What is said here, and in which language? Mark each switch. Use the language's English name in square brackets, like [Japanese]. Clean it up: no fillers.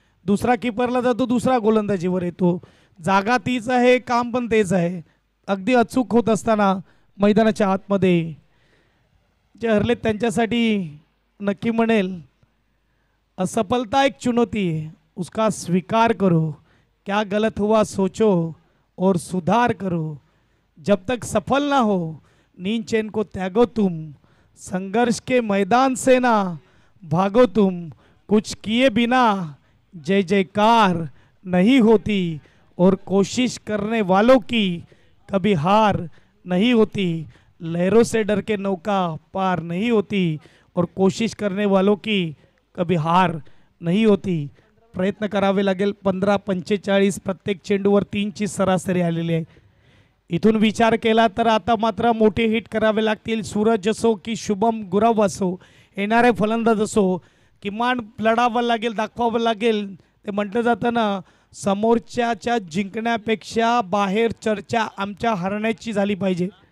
[Marathi] दुसरा किपरला जातो, दुसरा गोलंदाजीवर येतो. जागा तीच आहे, काम पण तेच आहे. अगदी अचूक होत असताना मैदानाच्या आतमध्ये जे हरलेत त्यांच्यासाठी नक्की म्हणेल [Hindi] असफलता एक चुनौती है, उसका स्वीकार करो. क्या गलत हुआ सोचो और सुधार करो. जब तक सफल ना हो नींद चैन को त्यागो तुम. संघर्ष के मैदान से ना भागो तुम. कुछ किए बिना जय जयकार नहीं होती और कोशिश करने वालों की कभी हार नहीं होती. लहरों से डर के नौका पार नहीं होती और कोशिश करने वालों की कभी हार नहीं होती. [Marathi] प्रयत्न करावे लागेल. 15-45 प्रत्येक चेंडूवर 3ची सरासरी आलेली आहे. इथून विचार केला तर आता मात्र मोठे हिट करावे लागतील. सूरज असो की शुभम गुराव असो, येणारे फलंदाज असो, किमान लढावं लागेल, दाखवावं लागेल. ते म्हटलं जातं ना, समोरच्याच्या जिंकण्यापेक्षा बाहेर चर्चा आमच्या हरण्याची झाली पाहिजे.